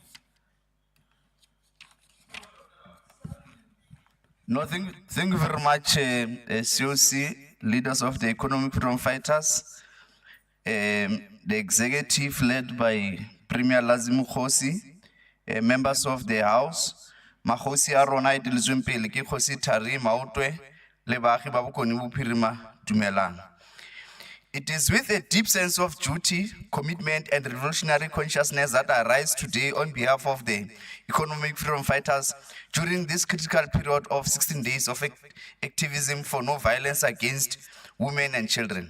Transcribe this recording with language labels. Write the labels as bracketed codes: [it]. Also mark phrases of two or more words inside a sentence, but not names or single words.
[en] No, thank you very much, COC, leaders of the Economic Freedom Fighters, the executive led by Premier Lazim Khosi, members of the House, [tn] Makhosi Arona Idilizwimpili, ki Khosi Tari Mautwe, le baagi ba bokoni bophirima dumelang. [en] It is with a deep sense of duty, commitment, and revolutionary consciousness that I rise today on behalf of the Economic Freedom Fighters during this critical period of 16 days of activism for no violence against women and children.